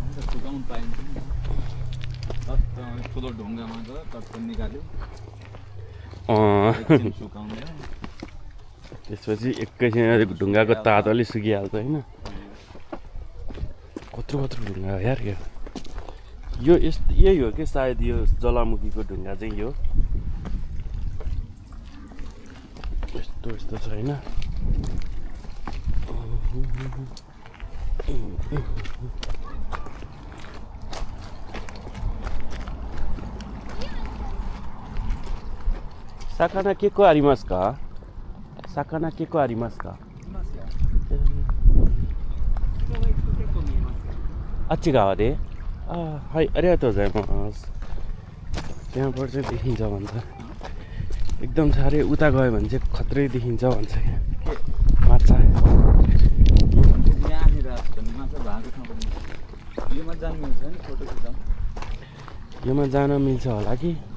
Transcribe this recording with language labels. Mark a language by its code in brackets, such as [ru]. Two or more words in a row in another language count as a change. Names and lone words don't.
[ne] त्यसपछि एकैछिन ढुङ्गाको तातोले सुकिहाल्छ होइन। कत्रो ढुङ्गा हो यार यो यही हो कि सायद यो ज्वालामुखीको ढुङ्गा चाहिँ यो यस्तो छ होइन। [ja] 魚結構ありますか？魚結構ありますか？あっち側で？はい、ありがとうございます。 [ne] त्यहाँबाट चाहिँ देखिन्छ भन्छ। एकदम साह्रै उता गयो भने चाहिँ खत्रै देखिन्छ भन्छ क्या माछा। योमा जान मिल्छ होला कि?